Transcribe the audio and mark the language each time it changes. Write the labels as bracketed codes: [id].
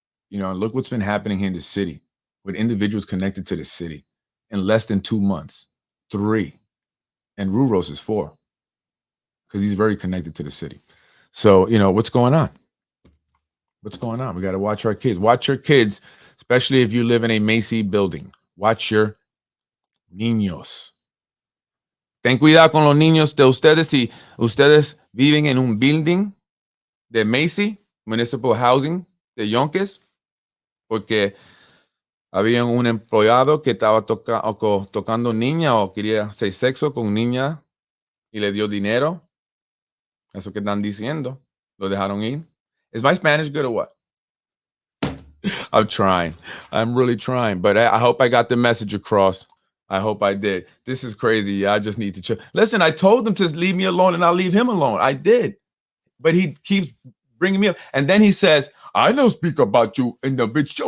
[en] Look what's been happening here in the city with individuals connected to the city in less than 2 months, 3. And Ruros is 4, because he's very connected to the city. So, what's going on? What's going on? We got to watch our kids. Watch your kids, especially if you live in a Macy building. Watch your niños. [es] Ten cuidado con los niños de ustedes si ustedes viven en un building de Macy, Municipal Housing de Yonkers, porque había un empleado que estaba tocando niña o quería hacer sexo con niña y le dio dinero. Eso que están diciendo. Lo dejaron ir. [en] Is my Spanish good or what? I'm trying. I'm really trying. But I hope I got the message across. I hope I did. This is crazy. Yeah, I just need to chill. Listen, I told him to leave me alone, and I'll leave him alone. I did. But he keeps bringing me up. And then he says, I don't speak about you in the video.